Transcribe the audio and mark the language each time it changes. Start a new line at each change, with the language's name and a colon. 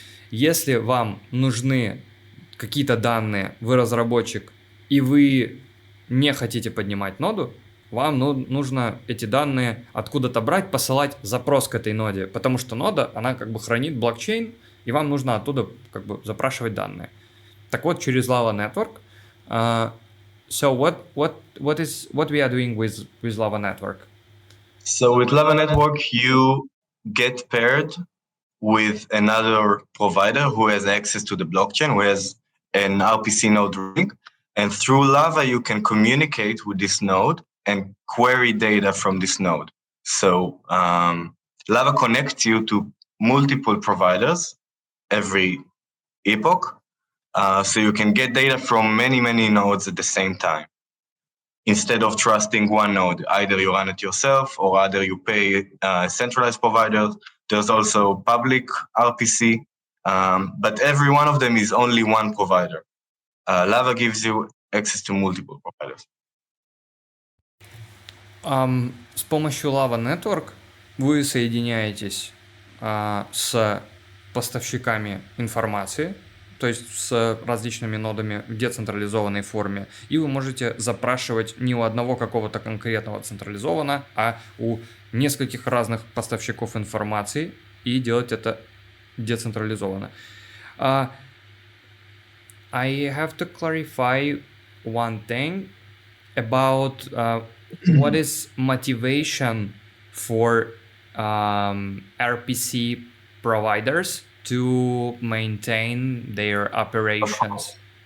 Russian: Если вам нужны какие-то данные, вы разработчик, и вы не хотите поднимать ноду, вам нужно эти данные откуда-то брать, посылать запрос к этой ноде, потому что нода, она как бы хранит блокчейн, и вам нужно оттуда как бы запрашивать данные. Так вот, через Lava Network.
English: So what we are doing with Lava Network? So with Lava Network, you get paired with another provider who has access to the blockchain, who has an RPC node ring, and through Lava you can communicate with this node and query data from this node. So Lava connects you to multiple providers every epoch. So you can get data from many nodes at the same time. Instead of trusting one node, either you run it yourself or either you pay centralized providers. There's also public RPC, but every one of them is only one provider. Lava gives you access to multiple providers.
Russian: С помощью Lava Network вы соединяетесь с поставщиками информации, то есть с различными нодами в децентрализованной форме, и вы можете запрашивать не у одного какого-то конкретного централизованного, а у нескольких разных поставщиков информации, и делать это децентрализованно.
English: I have to clarify one thing about what is motivation for RPC providers to maintain their operations?